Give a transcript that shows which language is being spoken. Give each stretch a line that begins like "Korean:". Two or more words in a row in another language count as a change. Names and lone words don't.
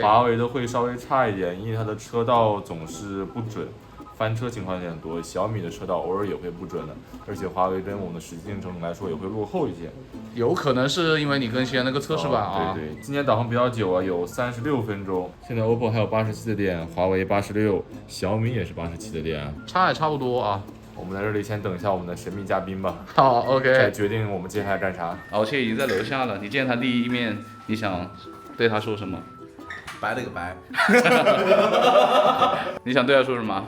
Chinese: 華為的會稍微差一點，因為它的車道總是不準。翻車情況有點多，小米的車道偶爾也會不準的，而且華為跟我們的實際程度來說也會落後一些。有可能是因為你更新了那個測試版啊。對，今天導航比較久啊，有36分鐘。現在 OPPO 還有87的電，華為86，小米也是87的電，差也差不多啊。我們在這裡先等一下我們的神秘嘉賓吧。好 ，OK。再決定我們接下來幹啥。我現在已經在樓下了，你見他第一面，你想對他說什麼？白了個白。你想對他說什麼？